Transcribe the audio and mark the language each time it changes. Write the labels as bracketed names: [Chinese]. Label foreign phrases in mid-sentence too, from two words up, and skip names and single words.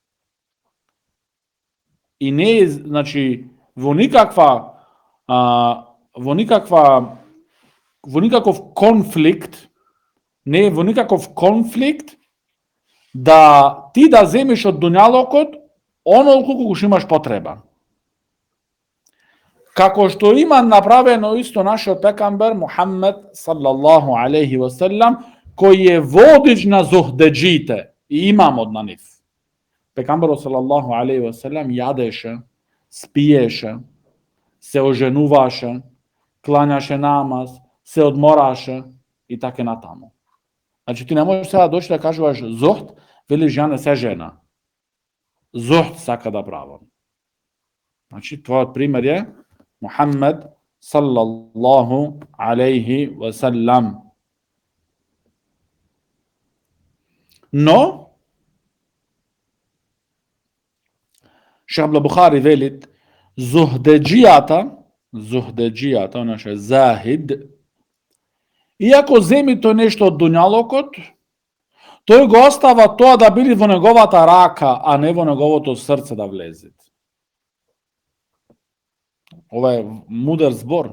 [Macedonian] И не е, значи, во никаков конфликт, не е во никаков конфликт да ти да земиш од дуњалокот онолку колку што имаш потреба. Како што има направено исто нашиот пекамбер Мухаммед [Arabic] صلى الله عليه وسلم, [Macedonian] кој е водич на зухдеџите и имамот на нив. Пекамберот [Arabic] صلى الله عليه وسلم [Macedonian] јадеше, спиеше, се оженуваше, клањаше намаз, се одмораше и така натаму. Значи ти не можеш сега да дојдеш да кажуваш зухд, велиш ја не се жена. Зухд сака да правам. Значи твојот пример е Мухаммед [Arabic] صلى الله عليه وسلم. [Macedonian] Но Шейх Абдул-Бухари велит зухдеџијата, она што е захид, иако земи тој нешто од дуњалокот, тој го остава тоа да биде во неговата рака, а не во неговото срце да влезе. Ова е мудар збор.